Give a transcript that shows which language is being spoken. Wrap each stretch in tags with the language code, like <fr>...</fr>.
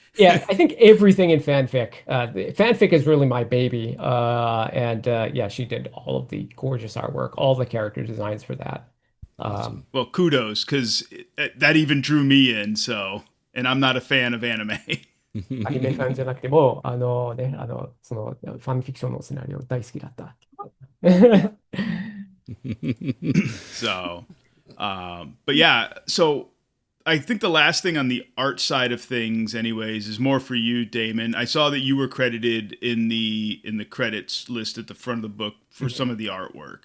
<en>Yeah, I think everything in fanfic. Fanfic is really my baby. And yeah, she did all of the gorgeous artwork, all the character designs for that. Awesome. Well, kudos, because that even drew me in. So, and I'm not a fan of anime.</en> <ja>アニメファンじゃなくても、そのファンフィクションのシナリオ大好きだった。</ja> <en>So, but yeah, so I think the last thing on the art side of things, anyways, is more for you, Damon. I saw that you were credited in the credits list at the front of the book for some of the artwork.</en>